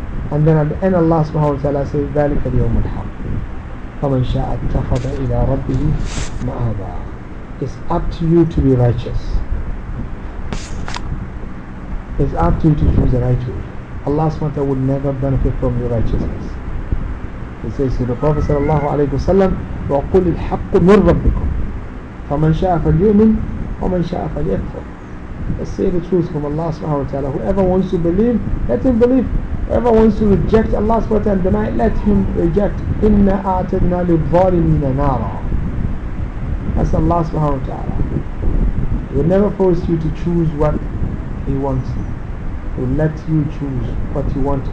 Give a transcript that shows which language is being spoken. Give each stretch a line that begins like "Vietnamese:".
English: And then at the end Allah subhanahu wa ta'ala says,
Arabic: ذَلِكَ الْيَوْمُ الْحَقِّ فَمَنْ شَاءَ اتَّخَذَ إِلَىٰ رَبِّهِ مَآبًا.
English: It's up to you to be righteous. It's up to you to choose the right way. Allah subhanahu wa ta'ala will never benefit from your righteousness. He says to the Prophet sallallahu alayhi wa sallam,
Arabic: وَقُلِ الْحَقُّ مِنْ رَبِّكُمْ فَمَنْ شَاءَ فَلْيُؤْمِنْ وَمَنْ شَاءَ فَلْيَكْفُرْ.
English: Let's say the truth from Allah subhanahu wa ta'ala. Whoever wants to believe, let him believe. Whoever wants to reject Allah subhanahu wa ta'ala and deny, let him reject.
Arabic: إِنَّا أَعْتَدْنَا لِلظَّالِمِينَ نَارًا.
English: That's Allah subhanahu wa ta'ala. will never force you to choose what he wants. He will let you choose what you want.